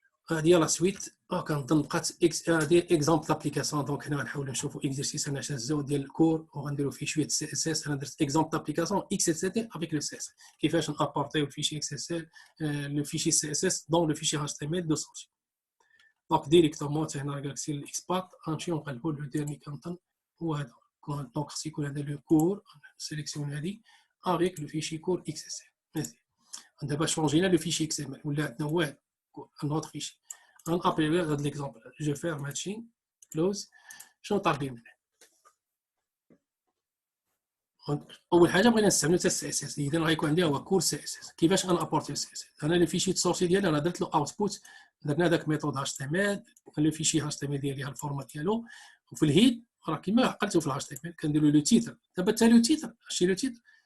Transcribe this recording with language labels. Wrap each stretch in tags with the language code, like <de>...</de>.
<ar>هذه لا سويت كنظن بقات هذه اكزامبل دابليكاسيون دونك هنا غنحاولوا نشوفوا اكزرسيس انا شازو ديال الكور وغنديروا فيه شويه سي اس اس انا درت اكزامبل دابليكاسيون اكس اس تي افيك لو سي اس كيفاش نابورتيو الفيشي اكس اس ال لو فيشي سي اس اس دون لو فيشي اتش تي ام ال دو سورس دونك ديريكتومون هنا غنمشي للاكسبات غنمشيو نقلبوا لو ديرني كنظن هو هذا دونك خص يكون هذا لو كور سيليكسيون هذه</ar> <fr>avec le fichier core XSL. On va changer le fichier XML. Ou là, un autre fichier. On appelle l'exemple. Je vais faire matching, close. Je vais targeter.</fr> <ar>أول حاجة بغينا نستعملو حتى السي اس اس إذا غيكون عندي هو كور سي اس اس كيفاش غنابورتي السي اس اس أنا لو فيشي السورسي ديالي أنا درت له اوتبوت درنا داك ميثود اتش تي ام ال لو فيشي اتش تي ام ال ديالي ها الفورمات ديالو وفي الهيد راه كيما عقلتو في الاتش تي ام ال كنديرو لو تيتر دابا حتى لو تيتر شتي لو تيتر</ar>